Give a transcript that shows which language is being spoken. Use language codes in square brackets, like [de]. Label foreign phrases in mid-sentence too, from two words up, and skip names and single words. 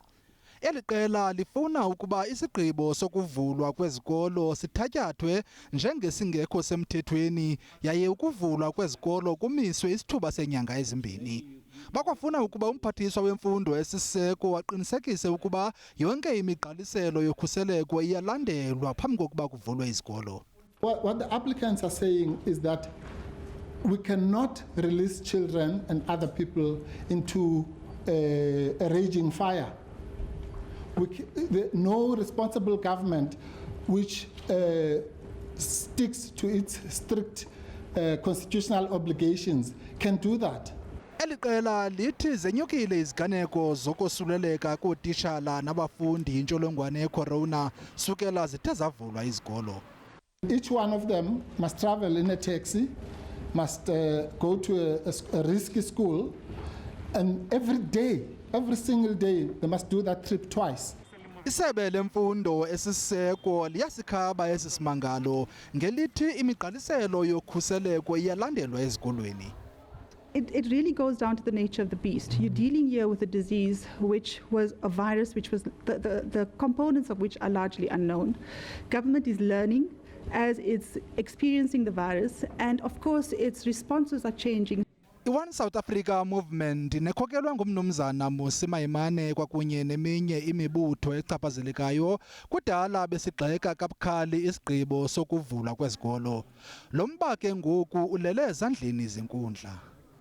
[xh] Eliqela lifuna ukuba isigqibo sokuvulwa kwezikolo sithatyathwe njengesingekho semthethweni yaye ukuvulwa kwezikolo kumiswe isithuba senyanga ezimbini. Bakwafuna ukuba umphathiswa wemfundo esisiseko aqinisekise ukuba yonke imigqaliselo yokhuseleko iyalandelwa phambi kokuba kuvulwe izikolo. [en] What the applicants are saying is that we cannot release children and other people into a raging fire. No responsible government which sticks to its strict constitutional obligations can do that. [xh] Eliqela lithi zenyukile iziganeko zokosuleleka kootishala nabafundi yintsholongwane ye-corona sukela zithe zavulwa izikolo. [en] Each one of them must travel in a taxi, must go to a risky school, and every single day, they must do that trip twice. [xh] Isebe lemfundo esisiseko liyasikhaba esi simangalo ngelithi imigqaliselo yokhuseleko iyalandelwa ezikolweni. [en] It really goes down to the nature of the beast. You're dealing here with a disease which was a virus, which was the components of which are largely unknown. Government is learning as it's experiencing the virus, and of course its responses are changing. [xh] I-One South Africa Movement nokhokelwa ngumnumzana Mmusi Maimane kwakunye neminye imibutho echaphazelekayo kudala besigxeka kabukhali isigqibo sokuvulwa kwezikolo. Lo mba ke ngoku ulele ezandleni zenkundla.